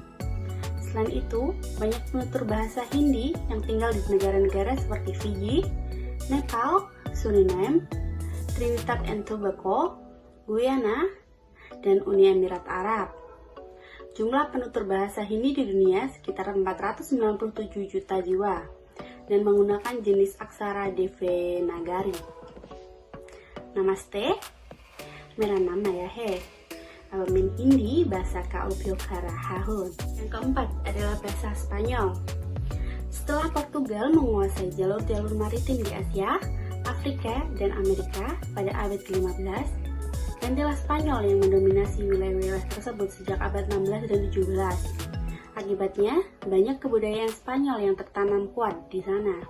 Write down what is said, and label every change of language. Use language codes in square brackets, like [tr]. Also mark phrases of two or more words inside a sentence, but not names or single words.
[id] Selain itu, banyak penutur bahasa Hindi yang tinggal di negara-negara seperti Fiji, Nepal, Suriname, Trinidad and Tobago, Guyana, dan Uni Emirat Arab. Jumlah penutur bahasa Hindi di dunia sekitar 497 juta jiwa dan menggunakan jenis aksara Devanagari. [hi] Namaste, मेरा नाम Maya है. मैं हिंदी भाषा का उपयोग कर रहा हूं. [id] Yang keempat adalah bahasa Spanyol. Setelah Portugal menguasai jalur-jalur maritim di Asia, Afrika, dan Amerika pada abad ke-15, gantilah Spanyol yang mendominasi wilayah-wilayah tersebut sejak abad 16 dan 17. Akibatnya, banyak kebudayaan Spanyol yang tertanam kuat di sana.